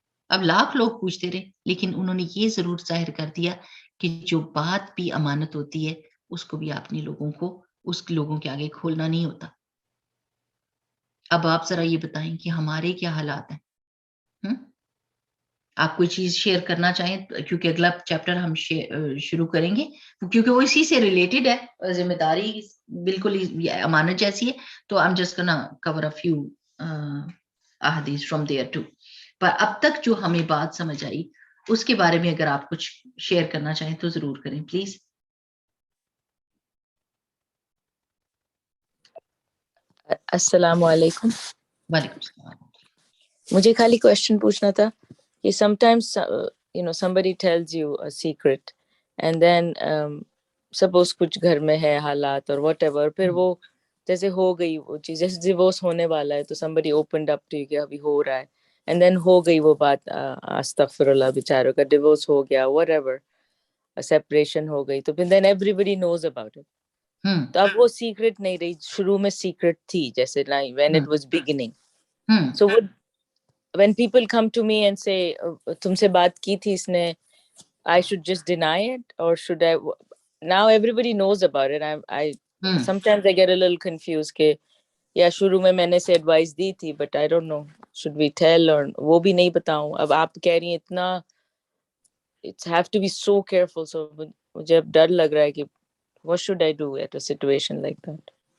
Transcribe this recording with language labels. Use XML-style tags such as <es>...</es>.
<ur>اب لاکھ لوگ پوچھتے رہے لیکن انہوں نے یہ ضرور ظاہر کر دیا کہ جو بات بھی امانت ہوتی ہے اس کو بھی اپنے لوگوں کو اس لوگوں کے آگے کھولنا نہیں ہوتا. اب آپ ذرا یہ بتائیں کہ ہمارے کیا حالات ہیں؟ آپ کوئی چیز شیئر کرنا چاہیں کیونکہ اگلا چیپٹر ہم شروع کریں گے کیونکہ وہ اسی سے ریلیٹڈ ہے، ذمہ داری بالکل امانت جیسی ہے.</ur> <en>تو I'm just gonna cover a few ahadith from there too.</en> <ur>پر اب تک جو ہمیں بات سمجھ آئی اس کے بارے میں اگر آپ کچھ شیئر کرنا چاہیں تو ضرور کریں پلیز. السلام علیکم. وعلیکم السلام. مجھے خالی کوشچن پوچھنا تھا کہ</ur> <en>sometimes somebody tells you a secret and then suppose</en> <ur>کچھ گھر میں ہے حالات اور whatever پھر وہ جیسے ہو گئی وہ چیز جیسے ڈیورس ہونے والا ہے تو</ur> <en>somebody opened up to you</en> <ur>کہ ابھی ہو رہا ہے and then ہو گئی وہ بات استغفر اللہ بیچاروں کا ڈیورس ہو گیا whatever separation ہو گئی تو پھر</ur> <en>then everybody knows about it.</en> <ur>تو اب وہ سیکرٹ نہیں رہی، شروع میں سیکرٹ تھی جیسے</ur> <en>when it was beginning. So when people come to me and say</en> <ur>تم سے بات کی تھی اس نے،</ur> <en>I should just deny it or should I now everybody knows about it. I sometimes I get a little confused</en> <ur>کہ یا شروع میں نے سے ایڈوائس دی تھی</ur> <en>but I don't know should we tell or</en> <ur>وہ بھی نہیں بتاؤں. اب آپ کہہ رہی ہیں اتنا</ur> <en>it's have to be so careful. So</en> <ur>مجھے اب ڈر لگ رہا ہے کہ</ur> <en>what should I do at a situation like that?</en>